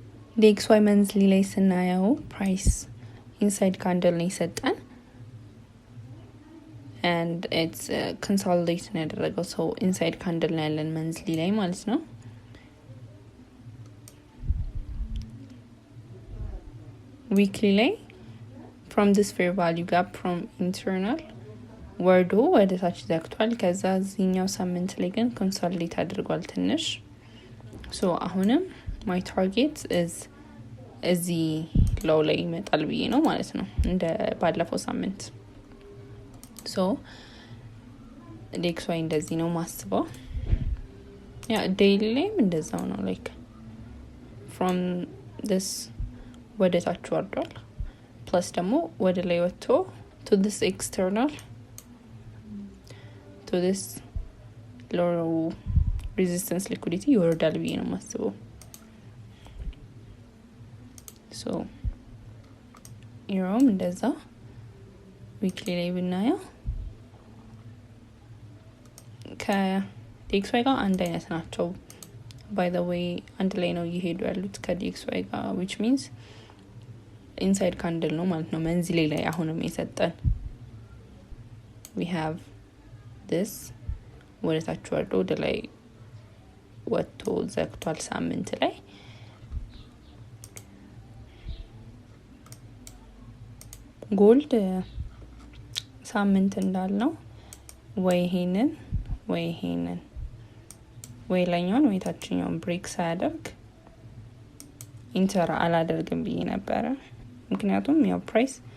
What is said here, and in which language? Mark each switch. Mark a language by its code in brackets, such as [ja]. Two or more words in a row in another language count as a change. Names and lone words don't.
[am] DXY monthly ላይ ስናየው [en] price inside candle [am] ነው የሰጠን [en] and it's consolidate [am] ነው ያደረገው [en] so inside candle [am] ነው ያለን monthly ላይ ማለት ነው weekly ላይ [en] from this fair value gap from internal [am] ወርዶ ወደ ታች ዘግቷል ከዛ እዚህኛው ሳምንት ላይ ግን ኮንሶሊዴት አድርጓል ትንሽ so አሁንም [en] my target is [am] እዚህ low ላይ ይመጣል ብዬ ነው ማለት ነው እንደ ባለፈው ሳምንት so DXY እንደዚህ ነው ማስበው ያ daily ላይም እንደዛው ነው [en] like from this [am] ወደ ታች ወርዷል plus ደግሞ ወደ ላይ ወጥቶ [en] to this external to this low resistance liquidity [am] ይወርዳል ብዬ ነው ማስበው so ዩሮም እንደዛ weekly ላይ ብናየው ከDXY ጋር አንድ አይነት ናቸው [en] by the way [am] አንድ ላይ ነው እየሄዱ ያሉት ከDXY ጋር [en] which means inside candle [am] ነው ማለት ነው መንዝሌ ላይ አሁንም የሰጠን [en] we have this [am] ወደ ታች ወርዶ ወደ ላይ ወጥቶ ዘግቷል ሳምንት ላይ ጎልድ ሳምንት እንዳልነው ወይ ይሄንን ወይ ላይኛውን ወይ ታችኛውን ብሬክ ሳያደርግ ኢንተር አላደርግም ብዬ ነበረ ምክንያቱም ያው ፕራይስ